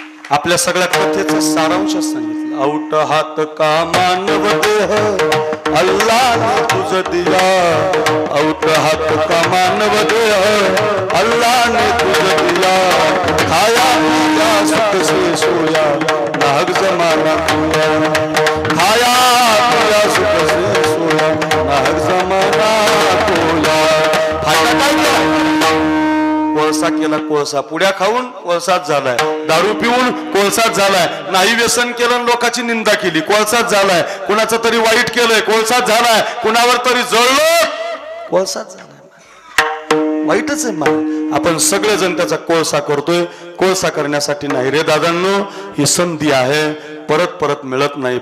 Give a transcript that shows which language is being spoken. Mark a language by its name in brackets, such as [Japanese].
[Marathi] आपल्या सगळ्या कथेचा सारांश सांगितलं. [Hindi] औट हात का मानव देह अल्लाने तुझ दिया, औट हात का मानव देह अल्लाने तुझ दिया, खाया पिया सुख से सोया नाहक जमाना कोया, खाया पिया सुख से सोया नाहक जमाना कोया. [Marathi] फायदा काय केला? कोळसा केला कोळसा, पुड्या खाऊन कोळसाच झालाय, दारू पिऊन कोळसाच झालाय, नाही व्यसन केलं लोकांची निंदा केली कोळसाच झालाय, कुणाचं तरी वाईट केलंय कोळसाच झालाय, कुणावर तरी जळलं कोळसाच झालाय. वाईटच आहे मला. आपण सगळेजण त्याचा कोळसा करतोय. कोळसा करण्यासाठी नाही रे दादांनो, ही संधी आहे, परत परत मिळत नाही.